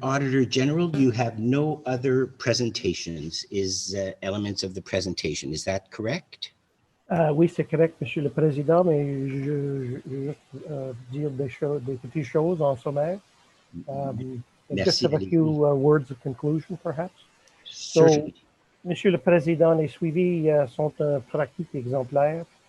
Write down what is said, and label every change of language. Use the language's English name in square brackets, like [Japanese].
[English] Auditor General, you have no other presentations, elements of the presentation. Is that correct? [French] Oui, c'est correct, Monsieur le Président, mais je veux dire des petites choses en sommaire. [English] Just have a few words of conclusion, perhaps. [French] So, Monsieur le Président, les suivis sont un pratique exemplaire.